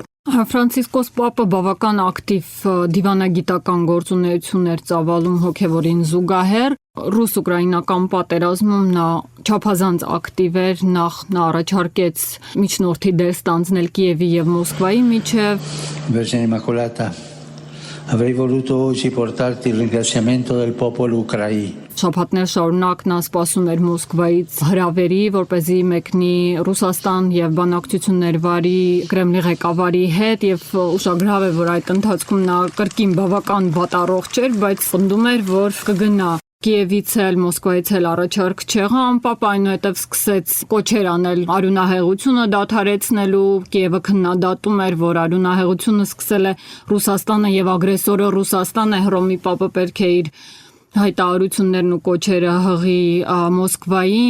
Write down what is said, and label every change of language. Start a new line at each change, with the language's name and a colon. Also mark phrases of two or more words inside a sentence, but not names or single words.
Armenian: Ֆրանցիսկոս Պապը բավական ակտիվ դիվանագիտական գործունեություն էր ծավալում հոգևորին զուգահեռ։ Ռուս-ուկրաինական պատերազմում նա չափազանց ակտիվ էր, նա առաջարկեց միջնորդի դեր ստանձնել Կիևի եւ Մոսկվայի միջև։
Italian: Vergine Immacolata, avrei voluto oggi portarti il ringraziamento del popolo ucraino.
Armenian: Շաբաթներ շարունակ նա սպասում էր Մոսկվայից հրավերի, որպեսզի մեկնի Ռուսաստան եւ բանակցություններ վարի Կրեմլի ղեկավարի հետ եւ ուշագրավ է, որ այդ ընթացքում նա կրկին բավական վատառողջ էր, բայց պնդում էր, որ կգնա Կիևից էլ Մոսկվայից էլ առաջարկ չեղան, Պապը այնուհետև սկսեց կոչեր անել արյունահեղությունը դադարեցնելու, Կիևը քննադատում էր, որ արյունահեղությունը սկսել է Ռուսաստանը եւ ագրեսորը Ռուսաստանը, Հռոմի Պապը պետք է իր հայտարարություններն ու կոչերը հղի Մոսկվային։